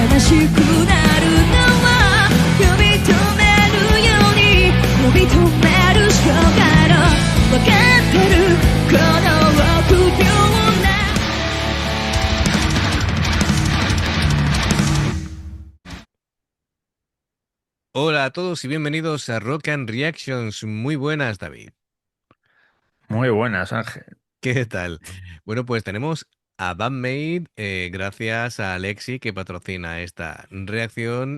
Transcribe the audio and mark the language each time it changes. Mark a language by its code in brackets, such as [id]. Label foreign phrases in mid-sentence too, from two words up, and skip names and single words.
[ja] しくなるのは呼び止めるように呼び止めるしかないの分かってるこの臆病な [es] Hola a todos y bienvenidos a Rock and Reactions. Muy buenas, David. Muy buenas, Ángel. ¿Qué tal? Bueno, pues tenemos a Bandmate, gracias a Alexi que patrocina esta reacción.